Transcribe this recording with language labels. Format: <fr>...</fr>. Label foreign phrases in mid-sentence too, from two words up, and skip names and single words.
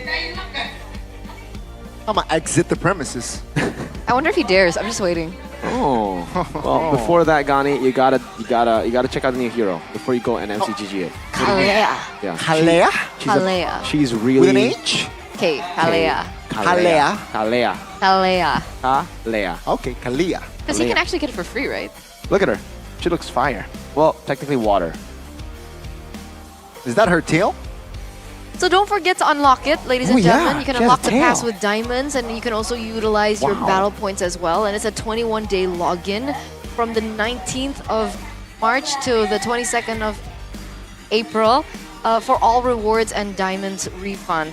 <en>I'm gonna exit the premises. I wonder if he dares. I'm just waiting. Oh. Well, before that, Gani, you gotta check out the new hero before you go and MCGG it. Kalea. Yeah. Kalea? She's Kalea. She's really With an H? Okay, Kalea. Kalea. Kalea. Kalea. Leia. Okay, Kalia. Because you can actually get it for free, right? Look at her. She looks fire. Well, technically water. Is that her tail? So don't forget to unlock it, ladies and Oh, yeah, gentlemen. You can she has unlock a the pass tail. with diamonds, and you can also utilize your Wow. battle points as well. And it's a 21-day login from the 19th of March to the 22nd of April for all rewards and diamonds refund.</en>